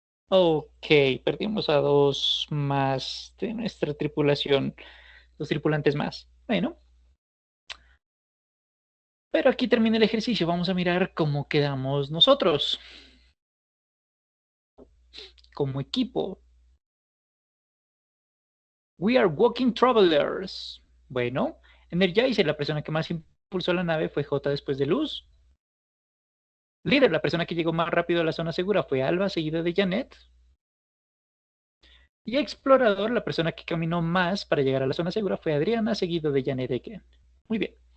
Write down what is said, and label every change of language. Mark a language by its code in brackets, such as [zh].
[es] Ok, perdimos a dos más de nuestra tripulación, dos tripulantes más. Bueno, pero aquí termina el ejercicio. Vamos a mirar cómo quedamos nosotros como equipo. [en] We are walking travelers. Bueno, [es] Energizer, la persona que más impulsó la nave, fue J después de Luz. Líder, la persona que llegó más rápido a la zona segura, fue Alba, seguida de Janet. Y explorador, la persona que caminó más para llegar a la zona segura, fue Adriana, seguido de Janet again. Muy bien.